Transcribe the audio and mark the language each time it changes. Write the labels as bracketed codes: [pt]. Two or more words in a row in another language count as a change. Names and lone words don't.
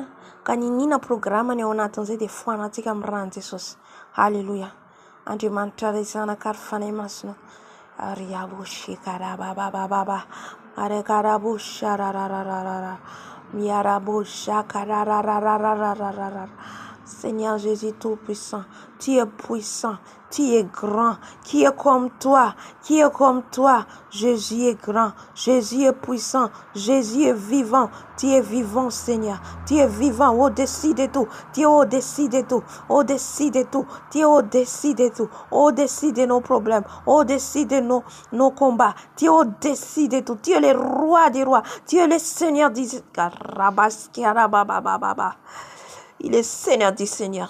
[mg] Ka ninina programa ny ao anatin'izay dia foanantsika amin'ny ran'i Jesosy. Alléluia. Andriamanitra ray zanaka ary fanahy masina. Ariaboshi karababababa. Arekarabosha rarararara. Miarabosha kararararararara. [fr] Seigneur Jésus Tout-Puissant, tu es puissant, tu es grand, qui est comme toi, qui est comme toi. Jésus est grand, Jésus est puissant, Jésus est vivant, tu es vivant Seigneur, tu es vivant au-dessus de tout, tu es au-dessus de tout, au-dessus de tout, tu es au-dessus de tout, au-dessus de nos problèmes, au-dessus de nos combats, tu es au-dessus de tout, tu es le roi des rois, tu es le Seigneur des Il est Seigneur du Seigneur.